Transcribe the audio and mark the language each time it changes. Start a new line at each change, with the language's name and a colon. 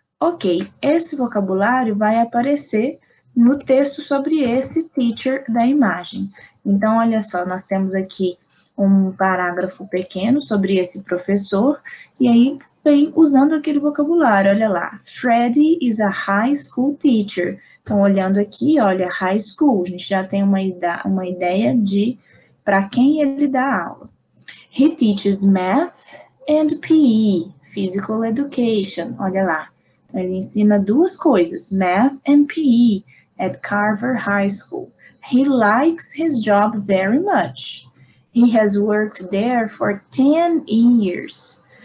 Portuguese: Ok, esse vocabulário vai aparecer no texto sobre esse teacher da imagem. Então, olha só, nós temos aqui um parágrafo pequeno sobre esse professor, e aí vem usando aquele vocabulário, olha lá.
English: Freddie is a high school teacher.
Portuguese: Então, olhando aqui, olha, high school, a gente já tem uma ideia de para quem ele dá aula.
English: He teaches math and PE, physical education,
Portuguese: olha lá. Ele ensina duas coisas,
English: math and PE, at Carver High School. He likes his job very much. He has worked there for 10 years.